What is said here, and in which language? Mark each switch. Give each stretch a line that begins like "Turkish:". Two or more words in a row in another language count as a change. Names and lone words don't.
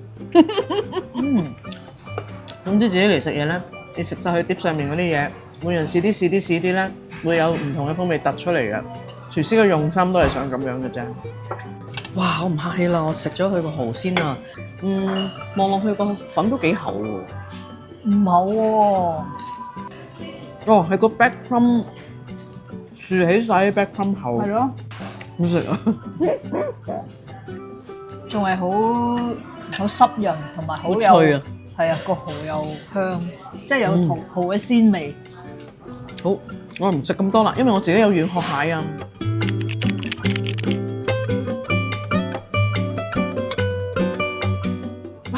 Cantonese: 總之自己嚟食嘢咧，你食晒佢碟上面嗰啲嘢，每人試啲咧，會有唔同嘅風味突出嚟嘅。廚師嘅用心都係想咁樣嘅啫。哇！我唔客氣啦，我食咗佢個蠔先啊。望落去個粉都幾厚喎。唔厚喎。哦，係個
English: back crumb
Cantonese: 豎起晒啲
English: back crumb
Cantonese: 厚。係咯。好食啊！仲係好濕潤同埋好有脆啊！係啊，個蠔又香，即係有蠔嘅鮮味。好，我唔食咁多啦，因為我自己有軟殼蟹啊。哇！